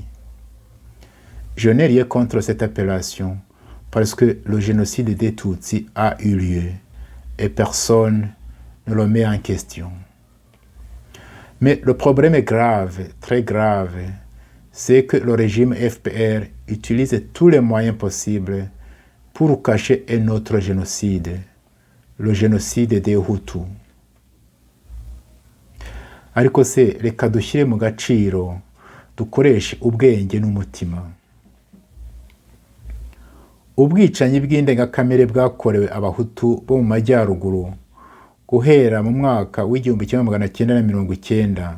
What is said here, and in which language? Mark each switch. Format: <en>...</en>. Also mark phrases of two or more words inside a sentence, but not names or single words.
<fr>Je n'ai rien contre cette appellation parce que le génocide des Tutsis a eu lieu et personne ne le met en question. Mais le problème est grave, très grave, c'est que le régime FPR utilise tous les moyens possibles pour cacher un autre génocide, le génocide des Hutus.</fr> <rw>Ariko se reka dushyire mu gaciro dukoreshe ubwenge n'umutima. Ubwicanyi bw'indengakamere bwakorewe abahutu bo mu majyaruguru guhera mu mwaka w'1990.</rw>